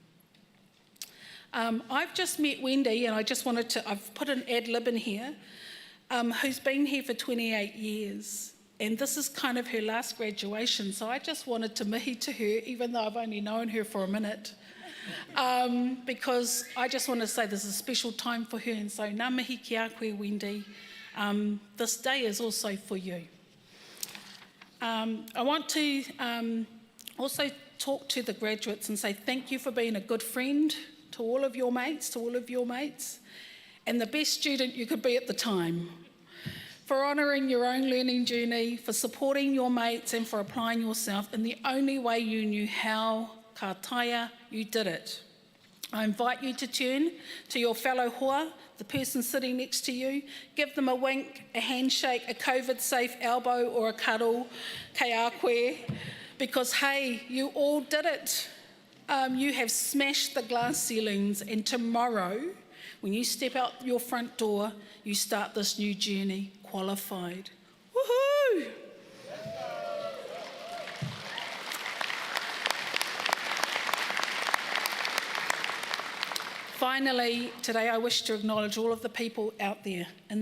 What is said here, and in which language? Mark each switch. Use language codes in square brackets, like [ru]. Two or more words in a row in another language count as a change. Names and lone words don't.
[en] I've just met Wendy, and I've put an ad lib in here, who's been here for 28 years. And this is kind of her last graduation, so I just wanted to mihi to her, even though I've only known her for a minute, because I just want to say there's a special time for her, and so [mi] ngā mihi ki a koe, [en] Wendy. This day is also for you. I want to also talk to the graduates and say thank you for being a good friend to all of your mates, and the best student you could be at the time, for honouring your own learning journey, for supporting your mates and for applying yourself in the only way you knew how, [mi] ka taia, [en] you did it. I invite you to turn to your fellow hoa, the person sitting next to you, give them a wink, a handshake, a COVID-safe elbow or a cuddle, [mi] kei a koe, [en] because hey, you all did it. You have smashed the glass ceilings, and tomorrow, when you step out your front door, you start this new journey qualified. Woohoo! Finally, today I wish to acknowledge all of the people out there in